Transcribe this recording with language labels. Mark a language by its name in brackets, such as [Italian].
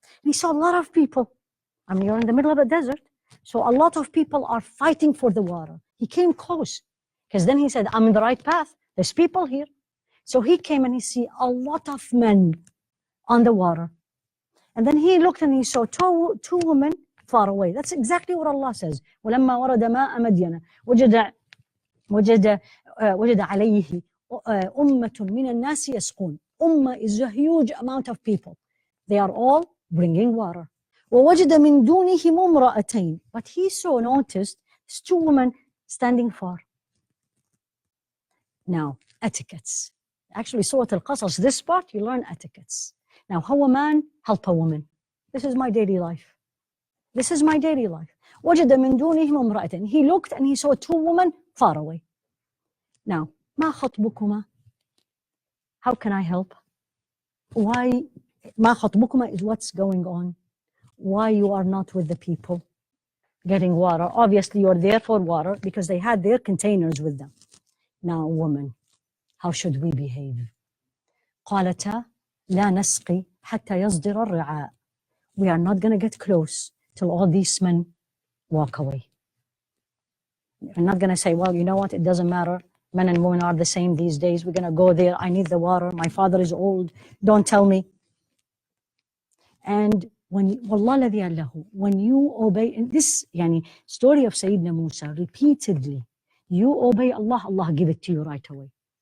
[English] He saw a lot of people. I mean, you're in the middle of a desert, so a lot of people are fighting for the water. He came close, because then he said, I'm in the right path. There's people here. So he came and he see a lot of men on the water. And then he looked and he saw two women far away. That's exactly what Allah says. [Arabic] ولما ورد ماء مدين وجد عليه أمة من الناس يسقون. [English] Ummah is a huge amount of people. They are all bringing water. [Arabic] ووجد من دونهم امرأتين. [English] But he noticed two women standing far. Now, etiquettes. Actually, Surah Al-Qasas, this part, you learn etiquettes. Now, how a man help a woman. This is my daily life. This is my daily life. [Arabic] وجد من دونهم امرأتين. [English] He looked and he saw two women far away. Now, [Arabic] ما خطبكما? [English] How can I help? Why? [Arabic] ما خطبكما [English] is what's going on. Why you are not with the people getting water? Obviously, you're there for water because they had their containers with them. Now, woman, how should we behave? [Arabic] قالتا لا نسقي حتى يصدر الرعاء. [English] We are not going to get close till all these men walk away. I'm not going to say, well, you know what, it doesn't matter. Men and women are the same these days. We're going to go there. I need the water. My father is old. Don't tell me. And when you obey, in this story of Sayyidina Musa, repeatedly, you obey Allah, Allah give it to you right away.